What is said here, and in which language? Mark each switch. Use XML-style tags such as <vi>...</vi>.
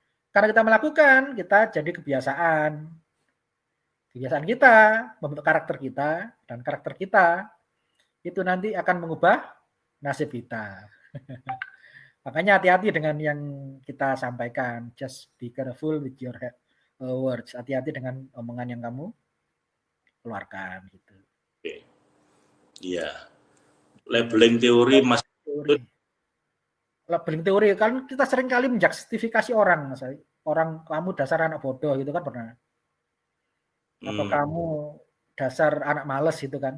<id>Karena kita melakukan, kita jadi kebiasaan. Kebiasaan kita membentuk karakter kita, dan karakter kita itu nanti akan mengubah nasib kita. Makanya hati-hati dengan yang kita sampaikan.</id> <en>Just be careful with your words.</en> <id>Hati-hati dengan omongan yang kamu keluarkan. Gitu. Oke. Iya. Labeling teori Mas. Labeling teori kan kita sering kali menjustifikasi orang, Mas. Orang kamu dasar anak bodoh gitu kan pernah. Atau kamu dasar anak males gitu kan.</id>